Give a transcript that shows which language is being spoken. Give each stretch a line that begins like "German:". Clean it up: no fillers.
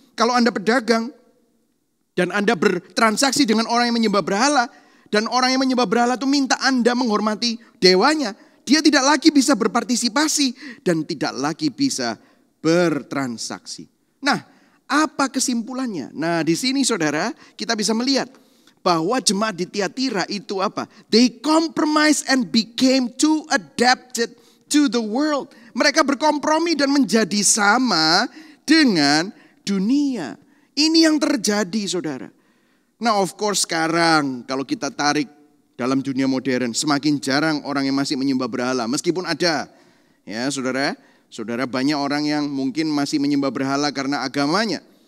Indonesian: Kalau Anda pedagang, dan Anda bertransaksi dengan orang yang menyembah berhala, dan orang yang menyembah berhala itu minta Anda menghormati dewanya, dia tidak lagi bisa berpartisipasi dan tidak lagi bisa bertransaksi. Nah, apa kesimpulannya? Nah, di sini saudara, kita bisa melihat bahwa jemaat di Tiatira itu apa?
English: They compromise and became too adapted to the world.
Indonesian: Mereka berkompromi dan menjadi sama dengan dunia. Ini yang terjadi, saudara. Nah, of course sekarang kalau kita tarik dalam dunia modern, semakin jarang orang yang masih menyembah berhala. Meskipun ada, ya saudara. Saudara, banyak orang yang mungkin masih menyembah berhala karena agamanya.